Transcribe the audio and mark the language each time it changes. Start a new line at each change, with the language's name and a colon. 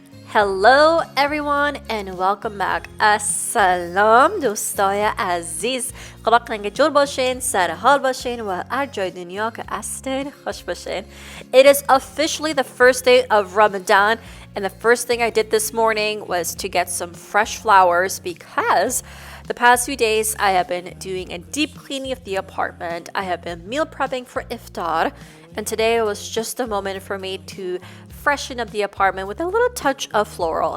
English: Hello everyone and welcome back.
Persian: السلام دوستای عزیز. خدا قنگ جور باشین، سر حال باشین و هر جای دنیا که هستین خوش باشین.
English: It is officially the first day of Ramadan and the first thing I did this morning was to get some fresh flowers because the past few days I have been doing a deep cleaning of the apartment. I have been meal prepping for iftar. And today was just a moment for me to freshen up the apartment with a little touch of floral.